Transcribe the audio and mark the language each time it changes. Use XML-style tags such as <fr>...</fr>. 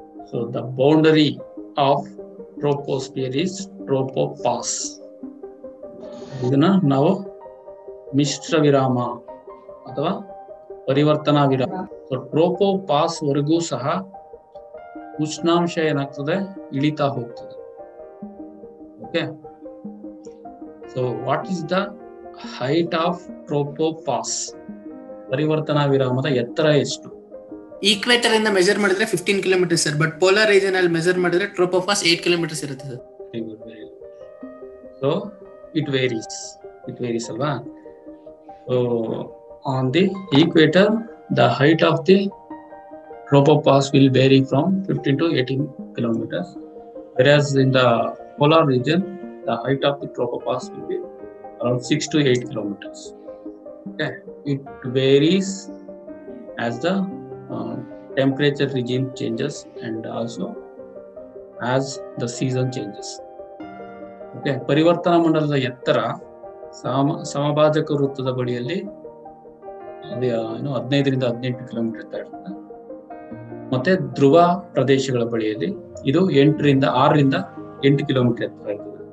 <en>So the boundary of troposphere is tropopause.</en> <kn>ಇದನ್ನ ನಾವು ಮಿಶ್ರ ವಿರಾಮ ಅಥವಾ ಪರಿವರ್ತನಾ ವಿರಾಮ. ಸೊ ಟ್ರೋಪೋಪಾಸ್ ವರೆಗೂ ಸಹ ಉಷ್ಣಾಂಶ ಏನಾಗ್ತದೆ, ಇಳಿತಾ ಹೋಗ್ತದೆ.</kn> <en>Okay, so what is the height of tropopause?</en> <kn>ಪರಿವರ್ತನಾ ವಿರಾಮದ ಎತ್ತರ ಎಷ್ಟು? ಈಕ್ವೇಟರ್ ಇಂದ ಮೆಜರ್ ಮಾಡಿದ್ರೆ 15 kilometre sir, but polar region ಅಲ್ಲಿ ಮೆಜರ್ ಮಾಡಿದ್ರೆ ಟ್ರೋಪೋಪಾಸ್ 8 ಕಿಲೋಮೀಟರ್ಸ್ ಇರುತ್ತೆ ಸರ್.</kn> <en>So it varies ಅಲ್ವಾ? So on the equator, the height of the tropopause will vary from 15 to 18 kilometers, whereas in the polar region, the height of the tropopause will be around 6 to 8 kilometers. Okay, it varies as the temperature regime changes and also as the season changes.</en> <kn>Okay, ಪರಿವರ್ತನಾ ಮಂಡಲದ ಎತ್ತರ ಸಮಭಾಜಕ ವೃತ್ತದ ಬಳಿಯಲ್ಲಿ 15 ರಿಂದ 18 kilometre ಎತ್ತರ ಇರುತ್ತೆ. ಮತ್ತೆ ಧ್ರುವ ಪ್ರದೇಶಗಳ ಬಳಿಯಲ್ಲಿ ಇದು 6 ರಿಂದ 8 ಕಿಲೋಮೀಟರ್ ಎತ್ತರ ಇರ್ತದೆ.</kn>